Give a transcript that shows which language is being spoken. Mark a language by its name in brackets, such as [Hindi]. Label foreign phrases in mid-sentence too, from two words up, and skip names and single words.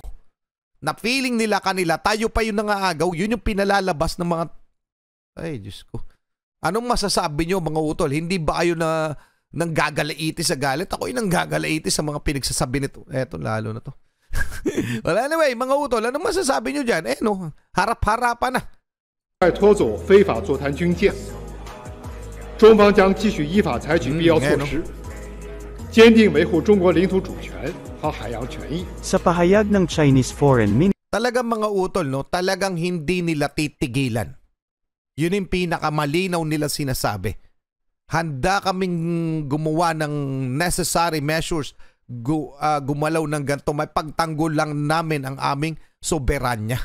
[Filipino] Na feeling nila kanila, tayo pa yung nangaagaw, yun yung pinalalabas ng mga... Ay, Diyos ko. Anong masasabi nyo mga utol? Hindi ba kayo na nanggagalaiti sa galit? Ako yung nanggagalaiti sa mga pinagsasabi nito. Eto, lalo na to. [English] Well, anyway, [Filipino] mga utol, anong masasabi nyo dyan? Harap-harapan na. [Chinese] 拖走非法坐滩军舰，中方将继续依法采取必要措施，坚定维护中国领土主权和海洋权益。 [Filipino] Sa pahayag ng Chinese Foreign Ministry, Talagang mga utol, no? Talagang hindi nila titigilan. Yun yung pinakamalinaw nila sinasabi. Handa kaming gumawa ng [English] necessary measures, [Filipino] gumalaw ng ganito, may pagtanggol lang namin ang aming soberanya.